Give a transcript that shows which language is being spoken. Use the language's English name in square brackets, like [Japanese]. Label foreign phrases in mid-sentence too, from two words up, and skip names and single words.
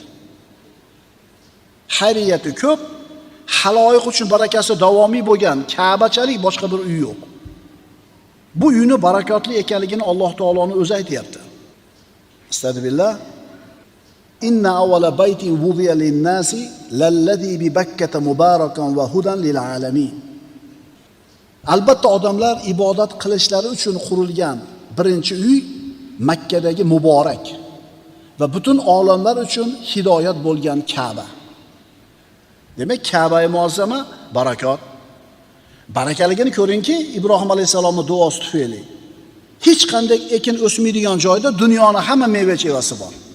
[Uzbek] Xayriyati ko'p, haloyiq uchun barakasi davomiy bo'lgan Ka'bachalik boshqa bir uy yo'q. Bu uyni barakotli ekanligini Alloh taoloning o'zi aytayapti. [Arabic] أستغفر الله إن أول بيت وضع للناس للذي ببكة مباركا وهدى للعالمين. [Uzbek] Albatta odamlar ibodat qilishlari uchun qurilgan birinchi uy Makkadagi muborak va butun olamlar uchun hidoyat bo'lgan Ka'ba. Demak, Ka'ba-i muazzama barakot. Barakaligini ko'ringki, Ibrohim alayhisolamning duosi tufayli hech qanday ekin o'smaydigan joyda dunyoning hamma meva-chevasi bor.